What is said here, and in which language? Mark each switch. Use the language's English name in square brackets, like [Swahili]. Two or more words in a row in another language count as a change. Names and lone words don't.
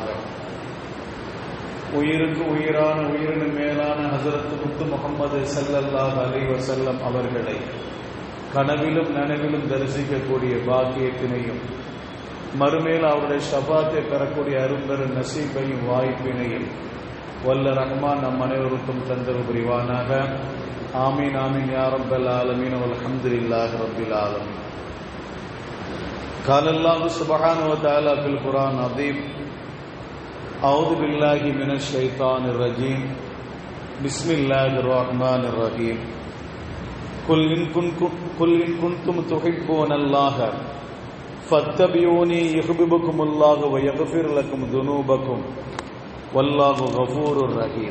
[Tamil] உயிருக்கு உயிரான உயிரினும் மேலான ஹஸரத் முத்து முஹம்மது [Arabic] صلى الله عليه وسلم [Tamil] அவர்களை கனவிலும் நனவிலும் தரிசிக்கக்கூடிய பாக்கியத்தினையும், மறுமையில் அவருடைய ஷஃபாத்தை பெறக்கூடிய அரும்பெரும் நசீபையும் வாய்ப்பினையும் வல்ல ரஹ்மான் நம் அனைவருக்கும் தந்தரு புரிவானாக. [Arabic] آمين آمين يا رب العالمين والحمد لله رب العالمين. قال الله سبحانه وتعالى في القرآن العظيم: أعوذ بالله من الشيطان الرجيم بسم الله الرحمن الرحيم. قل إن كنتم تحبون الله فاتبعوني يحببكم الله ويغفر لكم ذنوبكم والله غفور رحيم.